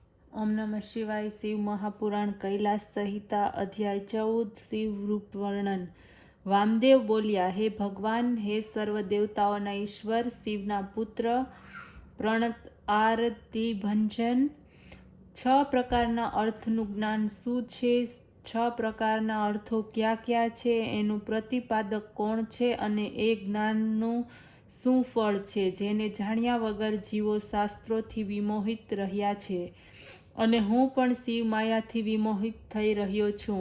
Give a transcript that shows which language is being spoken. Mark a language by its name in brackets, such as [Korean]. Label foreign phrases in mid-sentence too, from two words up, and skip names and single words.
[Sanskrit] ओम नमः शिवाय। शिव महापुराण कैलास संहिता अध्याय 14 शिव रूप वर्णन। [Gujarati] વામદેવ બોલ્યા, હે ભગવાન, હે સર્વ દેવતાઓના ઈશ્વર, શિવના પુત્ર, પ્રણત આરતી ભંજન, 6 પ્રકારના અર્થનું જ્ઞાન શું છે, 6 પ્રકારના અર્થો ક્યાં ક્યાં છે, એનું પ્રતિપાદક કોણ છે અને એ જ્ઞાનનું શું ફળ છે, જેને જાણ્યા વગર જીવો શાસ્ત્રોથી વિમોહિત રહ્યા છે અને હું પણ શિવ માયાથી વિમોહિત થઈ રહ્યો છું।